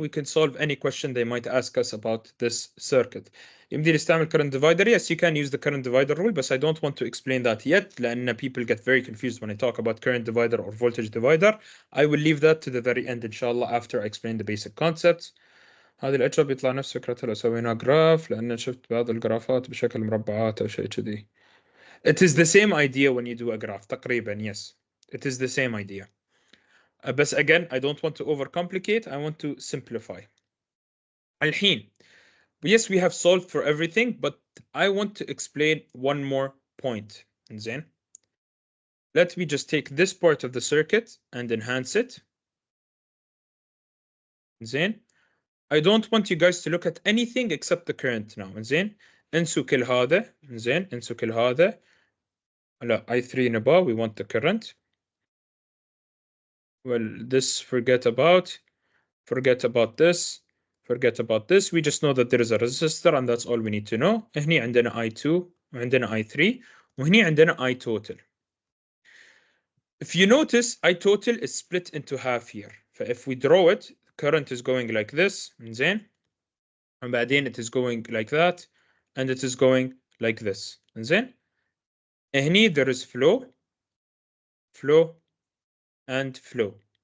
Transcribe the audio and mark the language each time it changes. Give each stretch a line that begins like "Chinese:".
English: We can solve any question they might ask us about this circuit.
Arabic: يمدي نستعمل
English: current divider. Yes, you can use the current divider rule, but I don't want to explain that yet لأن people get very confused when I talk about current divider or voltage divider. I will leave that to the very end inshallah after I explain the basic concepts.
Arabic: هذه الأجوبة بيطلع نفس فكرتها لو سوينا جراف لأن شفت بعض الجرافات بشكل مربعات أو شيء كذي.
English: It is the same idea when you do a graph تقريبا. Yes, it is the same idea. But again, I don't want to overcomplicate. I want to simplify. الحين, yes, we have solved for everything, but I want to explain one more point.
Arabic: زين.
English: Let me just take this part of the circuit and enhance it.
Arabic: زين.
English: I don't want you guys to look at anything except the current now.
Arabic: زين. انسوا كل هذا. زين. انسوا كل هذا.
English: لا, I3 نبغى. We want the current. Well, this forget about this, forget about this. We just know that there is a resistor and that's all we need to know.
Arabic: هني عندنا I2 وعندنا I3 وهني عندنا I total.
English: If you notice, I total is split into half here. If we draw it, current is going like this, زين, and بعدين it is going like that, and it is going like this, زين. هني there is flow, and flow.